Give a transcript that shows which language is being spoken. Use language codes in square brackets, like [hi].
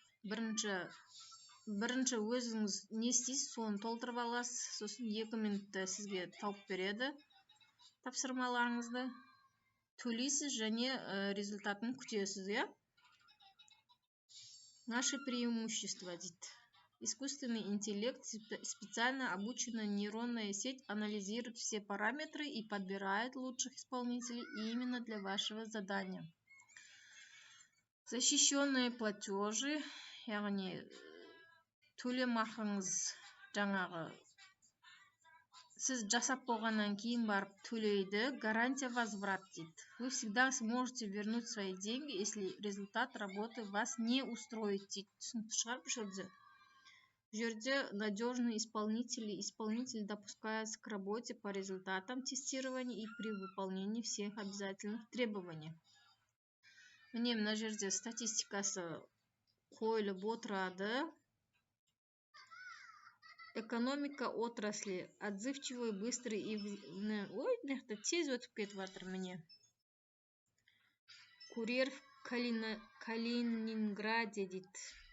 [kk] Бірінші өзіңіз не істейсіз, соны толтырып аласыз. Сосын 2 минутта сізге тауып береді тапсырмаларыңызды. Төлейсіз және результатын күтесіз, я? [ru] Наши преимущества дейді. Искусственный интеллект, специально обученная нейронная сеть анализирует все параметры и подбирает лучших исполнителей именно для вашего задания. Защищенные платежи, [kk] яғни төлемақыңыз жаңағы сіз жасап болғаннан кейін барып төлейді. [ru] Гарантия возврат дейді. Вы всегда сможете вернуть свои деньги, если результат работы вас не устроит дейді. [kk] Түсінікті шығар бұл жерде. [ru] В жерде надежные исполнители. Исполнитель допускается к работе по результатам тестирования и при выполнении всех обязательных требований. [kk] Міне мына жерде статистикасы қойылып отырады. [ru] Экономика отрасли. Отзывчивый, быстрый и... [kk] Ой, мықты тез өтіп кетіп жатыр міне. [ru] Курьер в Калининграде дейді.